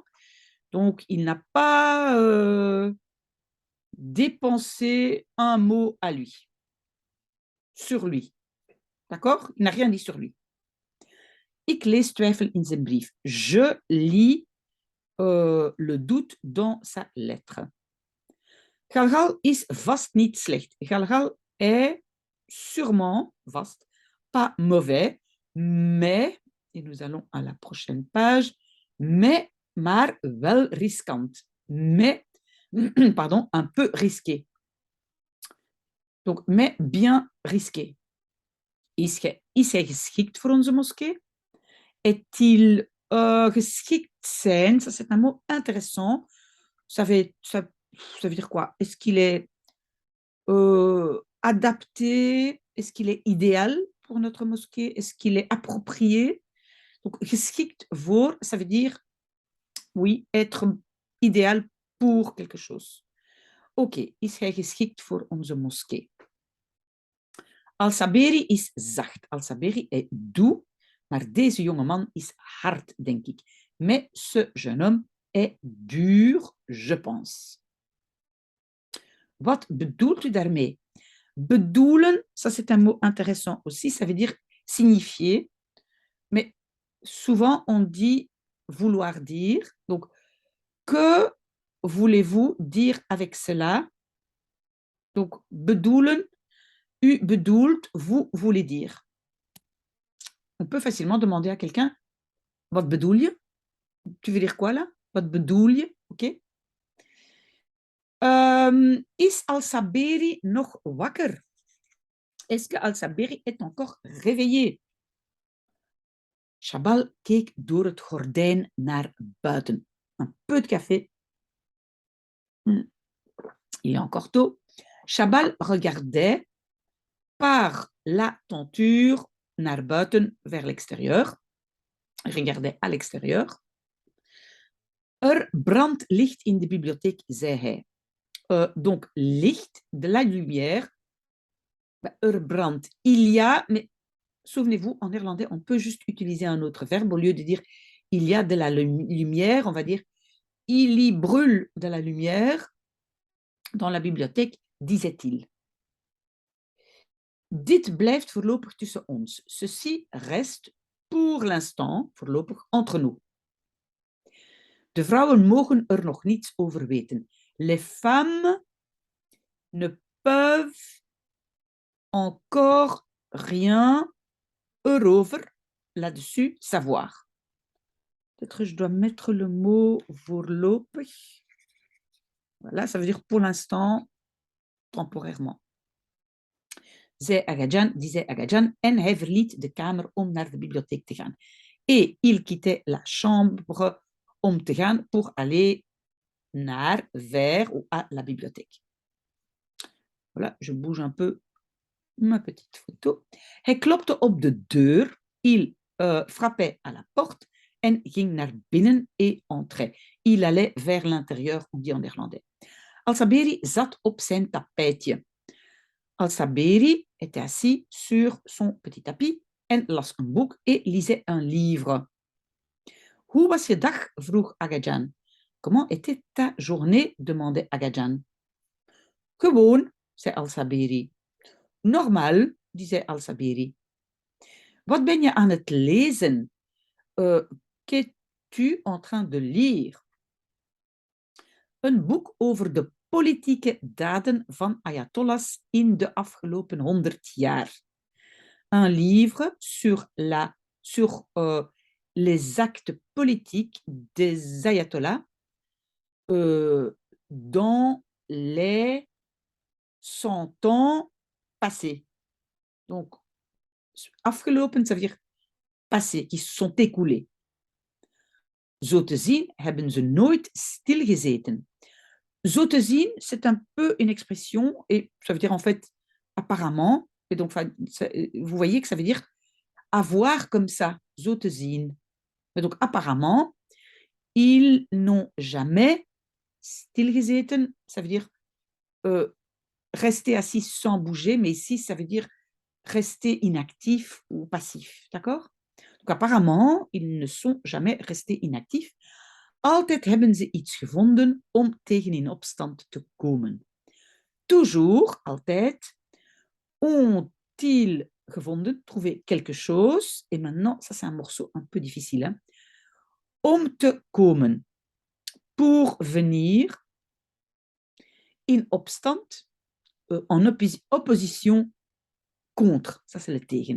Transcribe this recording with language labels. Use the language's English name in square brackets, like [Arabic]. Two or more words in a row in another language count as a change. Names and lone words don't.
[French] Donc, il n'a pas dépensé un mot à lui, sur lui. D'accord? Il n'a rien dit sur lui. [Dutch] Ik lees twijfel in zijn brief. [French] Je lis le doute dans sa lettre. [Dutch] Galgal is vast niet slecht. [French] Galgal est sûrement, vast, pas mauvais, mais, et nous allons à la prochaine page, mais, [Dutch] maar wel riskant. [French] Mais, pardon, un peu risqué. Donc, mais bien risqué. [Dutch] Is hij geschikt voor onze moskee? [French] Est-il [Dutch] geschikt zijn? [French] Ça, c'est un mot intéressant. Ça veut dire quoi? Est-ce qu'il est adapté? Est-ce qu'il est idéal pour notre mosquée? Est-ce qu'il est approprié? Donc, [Dutch] geschikt voor, [French] ça veut dire, oui, être idéal pour quelque chose. [Dutch] Oké, is hij geschikt voor onze moskee? Al-Saberi is zacht. [French] Al-Saberi est doux, [Dutch] maar deze jongeman is hard, denk ik. [French] Mais ce jeune homme est dur, je pense. [Dutch] Wat bedoelt u daarmee? [French] Bedoelen, ça c'est un mot intéressant aussi, ça veut dire signifier, mais souvent on dit vouloir dire. Donc, que voulez-vous dire avec cela? Donc, [Dutch] bedoelen, u bedoelt, [French] vous voulez dire. On peut facilement demander à quelqu'un, [Dutch] wat bedoel je? [French] Tu veux dire quoi là? [Dutch] Wat bedoel je? Ok? Is Al-Saberi nog wakker? [French] Est-ce que Al-Saberi est encore réveillé? [Dutch] Chabal keek door het gordijn naar buiten. [French] Un peu de café. Il est encore tôt. Chabal regardait par la tenture [Dutch] naar buiten, [French] vers l'extérieur. Il regardait à l'extérieur. [Dutch] Brandt licht in de bibliothèque, zei hij. [French] Donc, licht, de la lumière. Brandt, il y a, mais souvenez-vous, en néerlandais, on peut juste utiliser un autre verbe. Au lieu de dire il y a de la lumière, on va dire il y brûle de la lumière dans la bibliothèque, disait-il. [Dutch] Dit blijft voorlopig tussen ons. [French] Ceci reste pour l'instant, voorlopig, entre nous. [Dutch] De vrouwen mogen nog niets over weten. [French] Les femmes ne peuvent encore rien erover, là-dessus, savoir. Peut-être je dois mettre le mot voorlopig. Voilà, ça veut dire pour l'instant, temporairement. [Dutch] Disait Agadjan, en hij verliet de kamer om naar de bibliotheek te gaan. [French] Et il quittait la chambre [Dutch] om te gaan [French] pour aller vers ou à la bibliothèque. Voilà, je bouge un peu ma petite photo. [Dutch] Hij klopte op de deur, [French] il frappait à la porte [Dutch] en ging naar binnen [French] et entrait. Il allait vers l'intérieur, on dit en néerlandais. [Dutch] Al-Saberi zat op zijn tapijtje. [French] Al-Saberi était assis sur son petit tapis [Dutch] en las un boek [French] et lisait un livre. [Dutch] Hoe was je dag? vroeg Agajan. [French] Comment était ta journée? [Dutch] demandait Agajan. Gewoon, zei Al-Sabiri. [French] Normaal, disait Al-Sabiri. [Dutch] Wat ben je aan het lezen? [French] Qu'es-tu en train de lire? [Dutch] Een boek over de politieke daden van ayatollahs in de afgelopen 100 jaar. [French] Un livre sur les actes politiques des ayatollahs dans les 100 ans passés. Donc, afgelopen, ça veut dire passé, qui se sont écoulés. [Dutch] Zo te zien hebben ze nooit stilgezeten. Zo te zien, [French] c'est un peu une expression, et ça veut dire en fait apparemment, et donc vous voyez que ça veut dire avoir comme ça, [Dutch] zo te zien. [French] Et donc apparemment, ils n'ont jamais stilgezeten, ça veut dire rester assis sans bouger, mais ici, ça veut dire rester inactif ou passif, d'accord? Donc apparemment, ils ne sont jamais restés inactifs. [Dutch] Altijd hebben ze iets gevonden om tegen in opstand te komen. [French] Toujours, altijd, ont-ils gevonden, trouvé quelque chose, et maintenant, ça c'est un morceau un peu difficile, hein? [Dutch] Om te komen, [French] pour venir, [Dutch] in opstand, [French] en opposition contre, ça c'est le tegen.